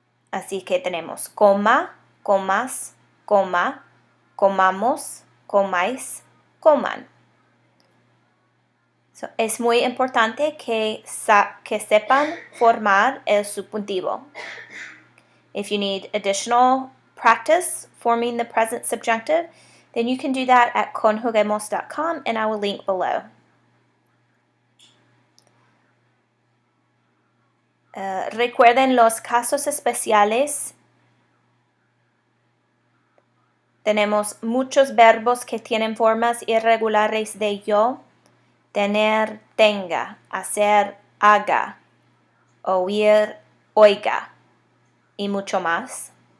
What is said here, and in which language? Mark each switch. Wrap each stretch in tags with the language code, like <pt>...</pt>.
<es>Así que tenemos coma, comas, coma, comamos, comáis, coman. So, es muy importante que sepan formar el subjuntivo.</es> <en>If you need additional practice forming the present subjunctive, then you can do that at conjuguemos.com, and I will link below.</en> <es>Recuerden los casos especiales. Tenemos muchos verbos que tienen formas irregulares de yo. Tener, tenga, hacer, haga, oír, oiga, y mucho más.</es>